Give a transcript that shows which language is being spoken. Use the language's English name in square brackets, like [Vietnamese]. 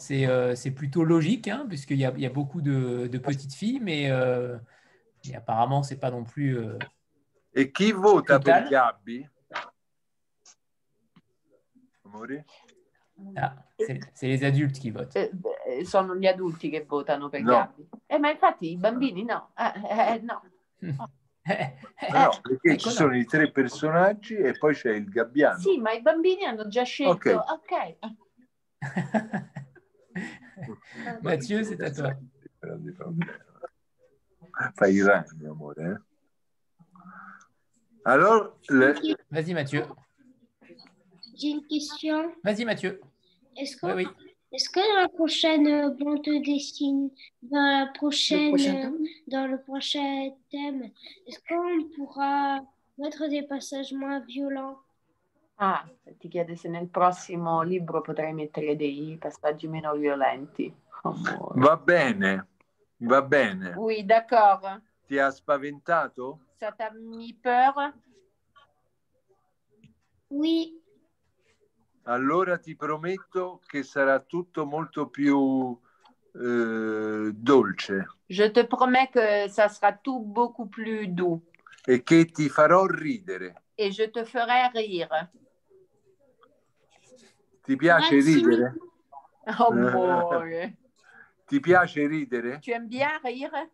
[French] C'est plutôt logique, hein, puisqu'il y a beaucoup de petites filles, mais apparemment, ce n'est pas non plus... [Italian] E chi vota per Gabby? Amore? [French] Ah, c'est les adultes qui votent. [Italian] Sono gli adulti che votano per No. Gabby. Ma infatti i bambini no. No. No, perché ci sono i 3 personaggi e poi c'è il gabbiano. Sì, ma i bambini hanno già scelto. Ok. [French] Mathieu, c'est à toi. [Italian] Fai i ragni, amore. Alors, [French] Vas-y, Mathieu. J'ai une question. Vas-y, Mathieu. Est-ce que, Oui. est-ce que dans la prochaine bande de dessin, dans le prochain thème, est-ce qu'on pourra mettre des passages moins violents? [Italian] Ah, ti chiede se nel prossimo libro potrei mettere dei passaggi meno violenti. Va bene, va bene. [French] Oui, d'accord. [Italian] Ti ha spaventato? [French] Ça t'a mis peur? Oui. [Italian] Allora ti prometto che sarà tutto molto più dolce. [French] Je te promets que ça sera tout beaucoup plus doux. [Italian] E che ti farò ridere. [French] Et je te ferai rire. [Italian] Ti piace ridere? Oh, amore. Ti piace ridere? [French] Tu aimes bien rire?